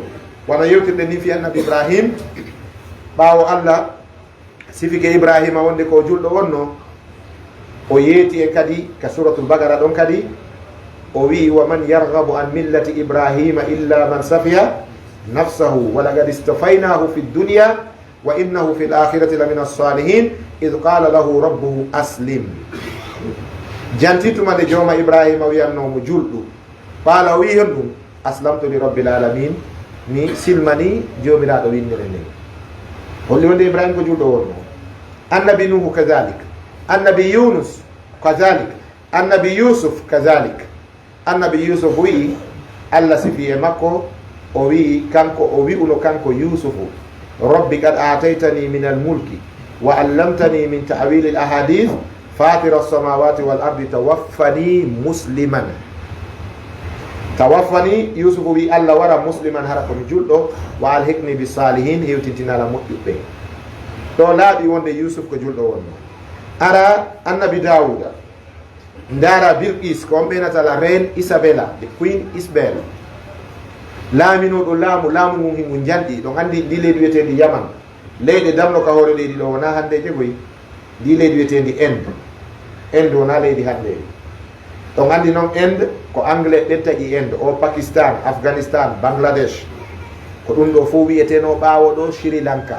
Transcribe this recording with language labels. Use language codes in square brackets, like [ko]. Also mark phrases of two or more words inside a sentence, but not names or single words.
[ff] wona yewtirɗe ni fi annabi ibrahim, ɓawo Allah sifike ibrahima wonde ko julɗo wonno, o yeeti en kadi ka suratul bagara ɗon kadi o wi [ar] ومن يرغب عن ملة إبراهيم إلا من سفه نفسه ولقد اصطفيناه في الدنيا وإنه في الآخرة لمن الصالحين إذ قال له ربه أسلم. [ff] jantitumade jooma ibrahima wiyannomo julɗo, paala o wi hen ɗum [ar] أسلمت لرب العالمين, [ff] mi silmani jomiraɗo winnere nde. holli wonde ibrahima ko julɗo wonno. annabi nuhu kadalik, annabi yunus kadalik, annabi yusuf kadalik. annabi yusuf wi Allah sifi e makko, o wi kanko, o wi'uno kanko yusufu, [ar] رب قد آتيتني من الملك وعلمتني من تأويل الأحاديث فاطر السماوات والأرض توفني مسلما. [ff] tawaffani yusufu wi Allah wara musliman, hara komi julɗo, [ar] وألحقني بالصالحين, [ff] hewtintinala moƴƴuɓe. ɗo laaɓi wonde yusuf ko julɗo wonno. ara annabi dawuda, ndara bilqis ko on ɓenata [fr] la reine [ff] isabella, [en] the queen [ff] isabel, laaminoɗo laamu ngun hingu jalɗi. ɗon andi ndi leydi wiyetendi yaman, leyɗe damno ka hoore leydi ɗo wona hande jegoy, ndi leydi wiyetendi inde wona leydi hande. ɗon andi noon inde ko anglais ɗen tagi inde o, pakistan, afghanistan, bangladesh, ko ɗum ɗo fof wiyeteno ɓaawo ɗo sri lanka.